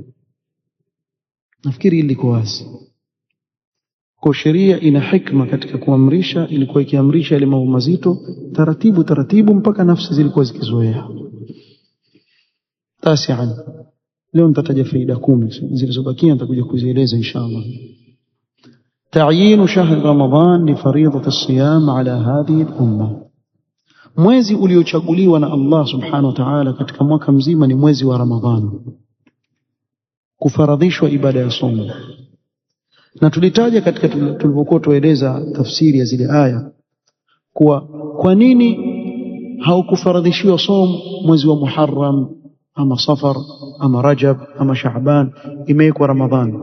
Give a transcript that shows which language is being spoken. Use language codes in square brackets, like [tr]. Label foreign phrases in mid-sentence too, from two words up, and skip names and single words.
[sw] Nafikiri hili liko wazi. Kwa sheria ina hikma katika kuamrisha, ilikuwa ikiamrisha yale mambo mazito taratibu taratibu mpaka nafsi zilikuwa zikizoea. Tasian, leo nitataja faida 10 zilizobakia, nitakuja kuzieleza inshallah. [ar] تعيين شهر رمضان لفريضة الصيام على هذه الأمة. [sw] mwezi uliochaguliwa na Allah [ar] سبحانه وتعالى [sw] katika mwaka mzima ni mwezi wa Ramadhani, kufaradhishwa ibada ya somo. Na tulitaja katika tulipokuwa tueleza tafsiri ya zile aya kuwa kwa nini haukufaradhishiwa somo mwezi wa Muharram ama Safar ama Rajab ama Shaaban, imewekwa Ramadhani.